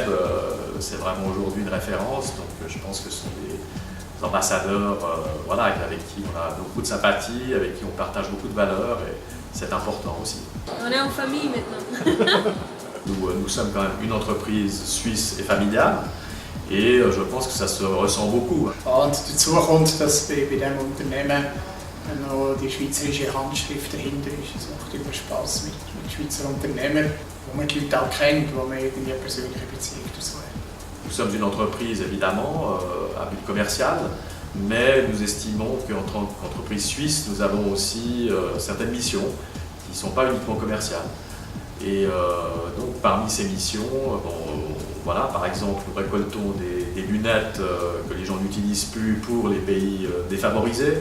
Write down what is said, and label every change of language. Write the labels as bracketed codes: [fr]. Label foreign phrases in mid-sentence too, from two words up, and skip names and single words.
[fr] C'est vraiment aujourd'hui une référence, donc je pense que ce sont des ambassadeurs voilà, avec qui on a beaucoup de sympathie, avec qui on partage beaucoup de valeurs, et c'est important aussi. On est en famille maintenant. Nous sommes quand même une entreprise suisse et familiale, et je pense que ça se ressent beaucoup. [de] Und dazu kommt, dass bei diesem Unternehmen noch die schweizerische Handschrift dahinter ist. Es macht immer Spass mit Schweizer Unternehmern, wo man die Leute auch kennt, wo man irgendwie eine persönliche Beziehung dazu hat. [fr] Nous sommes une entreprise évidemment à but commercial, mais nous estimons qu'en tant qu'entreprise suisse, nous avons aussi certaines missions qui ne sont pas uniquement commerciales. Et donc parmi ces missions, voilà, par exemple, nous récoltons des lunettes que les gens n'utilisent plus pour les pays défavorisés.